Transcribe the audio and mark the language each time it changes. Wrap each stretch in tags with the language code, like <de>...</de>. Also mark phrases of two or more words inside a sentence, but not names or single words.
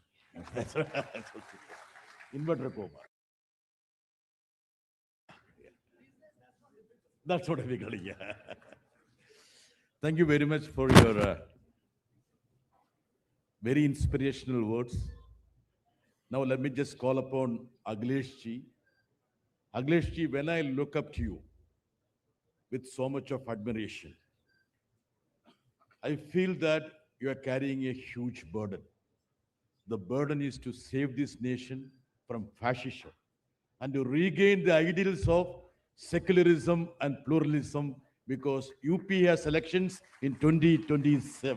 <en>That's right. Inverter coma. That's what I figured. Yeah. Thank you very much for your very inspirational words. Now let me just call upon Aglesh ji. Aglesh ji, when I look up to you with so much of admiration, I feel that you are carrying a huge burden. The burden is to save this nation from fascism and to regain the ideals of secularism and pluralism because UP has elections in 2027.</en>